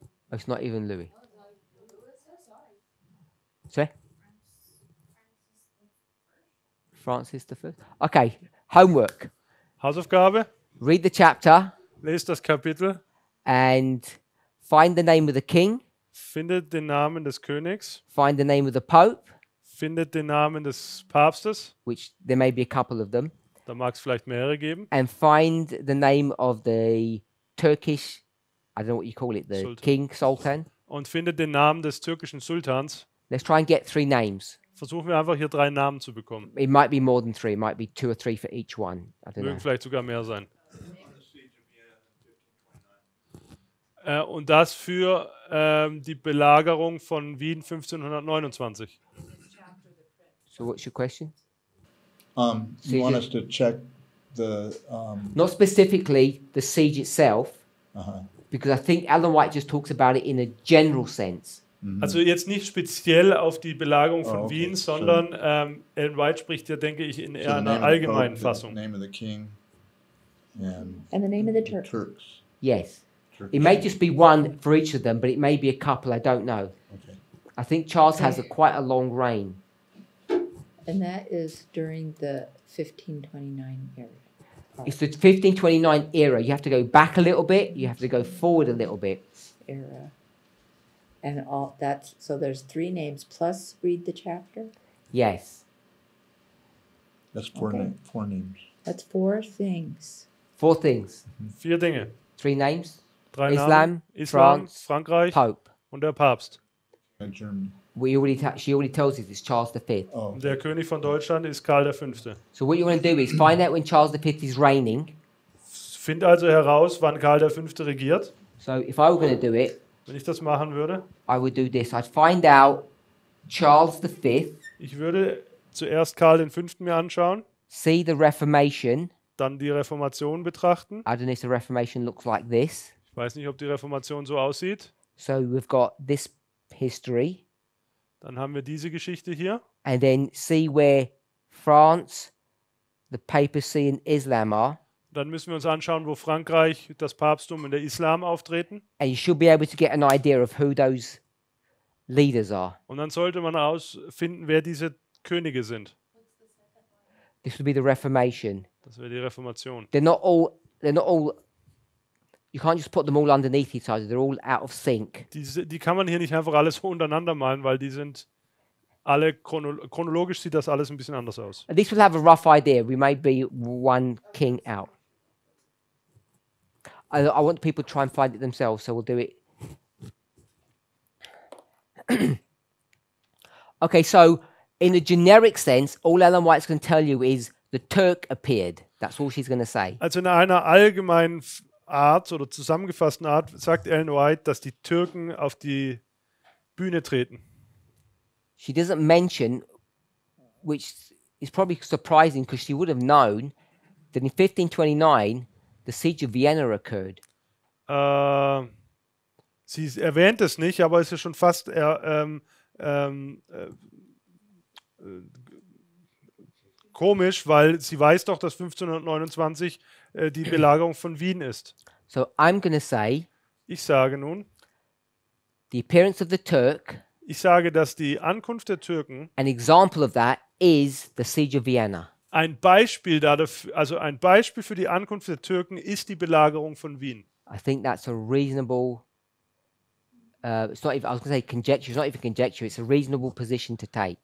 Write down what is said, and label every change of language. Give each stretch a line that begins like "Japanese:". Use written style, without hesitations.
English: Oh, it's not even Louis. Sorry? Francis the First. Okay, homework.
German: Hausaufgabe.
English: Read the chapter
German: Lest das Kapitel.
English: and find the name of the king,
German: Findet den Namen des Königs.
English: find the name of the Pope,
German: Findet den Namen des Papstes.
English: which there may be a couple of them,
German: Da mag es vielleicht mehrere geben.
English: and find the name of the Turkish, I don't know what you call it, the Sultan. king, Sultan.
German: Und findet den Namen des türkischen Sultans.
English: Let's try and get 3 names.
German: Versuchen wir einfach hier 3 Namen zu bekommen.
English: It might be more than 3, it might be 2 or 3 for each one. I don't know.
German: Mögen vielleicht sogar mehr sein. Und das für die Belagerung von Wien 1529.
English: So what's your question? You want Siege- us to check the, Not specifically the siege itself, uh-huh. because I think Ellen White just talks about it in a general sense.
German: Also jetzt nicht speziell auf die Belagerung von
English: Oh, okay.
German: Wien, sondern Ellen White spricht ja, denke ich, in
English: So
German: eher
English: the
German: einer
English: name of the
German: allgemeinen
English: Pope,
German: Fassung.
English: the name of the king, and and the name of the Turk. Turks. Yes. Turkish. It may just be one for each of them, but it may be a couple, I don't know. Okay. I think Charles has quite a long reign. And that is during the 1529 era. It's the 1529 era. You have to go back a little bit, you have to go forward a little bit. Era. And all that's so there's 3 names plus read the chapter. Yes. That's 4 Okay. four names. That's 4 things. 4 things.
German: 4 Dinge.
English: 3 names.
German: 3
English: Islam,
German: Namen. Islam,
English: France,
German: Frankreich
English: Pope.
German: und der Papst.
English: And Germany. She already tells us it's Charles V. Oh,
German: Und der König von Deutschland ist Karl V.
English: So what you want to do is find out when Charles V is reigning.
German: Find also heraus, wann Karl V. regiert.
English: So if I were going to do it,
German: Wenn ich das machen würde,
English: I would do this. I'd find out Charles V,
German: ich würde zuerst Karl V. mir anschauen,
English: see the Reformation.
German: dann die Reformation betrachten.
English: I don't know if the Reformation looks like this.
German: Ich weiß nicht, ob die Reformation so aussieht.
English: So we've got this history,
German: Dann haben wir diese Geschichte hier.
English: and then see where France, the papacy, and Islam are.
German: Dann müssen wir uns anschauen, wo Frankreich, das Papsttum und der Islam auftreten.
English: And you should be able to get an idea of who those leaders are.
German: Und dann sollte man herausfinden, wer diese Könige sind.
English: This would be the Reformation.
German: Das wäre die Reformation.
English: They're not all, you can't just put them all underneath each other. They're all out of sync.
German: Die kann man hier nicht einfach alles so untereinander malen, weil die sind alle chronologisch sieht das alles ein bisschen anders aus.
English: At least we'll have a rough idea. We may be one king out. I want people to try and find it themselves, so we'll do it. Okay, so in a generic sense, all Ellen White's going to tell you is the Turk appeared. That's all she's going to say.
German: Also in einer allgemeinen Art oder zusammengefassten Art sagt Ellen White, dass die Türken auf die Bühne treten.
English: She doesn't mention which is probably surprising because she would have known that in 1529 the Siege of Vienna occurred.
German: Sie erwähnt es nicht, aber es ist schon fast komisch, weil sie weiß doch, dass 1529 die Belagerung von Wien ist.
English: So I'm going to say
German: Ich sage nun,
English: the appearance of the Turk,
German: ich sage, dass die Ankunft der Türken
English: an example of that is the Siege of Vienna.
German: ein Beispiel dafür, also ein Beispiel für die Ankunft der Türken ist die Belagerung von Wien.
English: I think that's a reasonable. It's not even. I was going to say conjecture. It's not even conjecture. It's a reasonable position to take.